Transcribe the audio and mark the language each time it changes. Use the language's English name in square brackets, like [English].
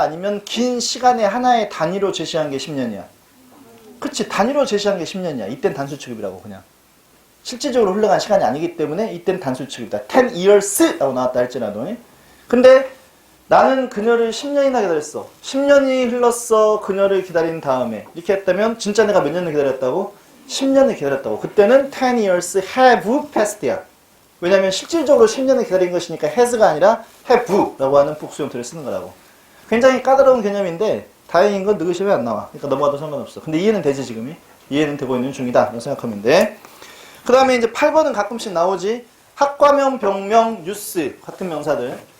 [Korean] 아니면 긴 시간의 하나의 단위로 제시한 게 10년이야? 그치, 단위로 제시한 게 10년이야. 이땐 단수 취급이라고 그냥. 실질적으로 흘러간 시간이 아니기 때문에 이때는 단수 취급이다. 10 years 라고 나왔다 할지라도. 근데 나는 그녀를 10년이나 기다렸어. 10년이 흘렀어. 그녀를 기다린 다음에 이렇게 했다면 진짜 내가 몇 년을 기다렸다고? 10년을 기다렸다고. 그때는 [English] 10 years have passed야. [Korean] 왜냐면 실질적으로 10년을 기다린 것이니까 has가 아니라 have라고 하는 복수 형태를 쓰는 거라고. 굉장히 까다로운 개념인데 다행인 건 느긋이 안 나와. 그러니까 넘어가도 상관없어. 근데 이해는 되지 지금이? 이해는 되고 있는 중이다. 라고 생각하면 돼. 그 다음에 이제 8번은 가끔씩 나오지. 학과명, 병명, 뉴스 같은 명사들.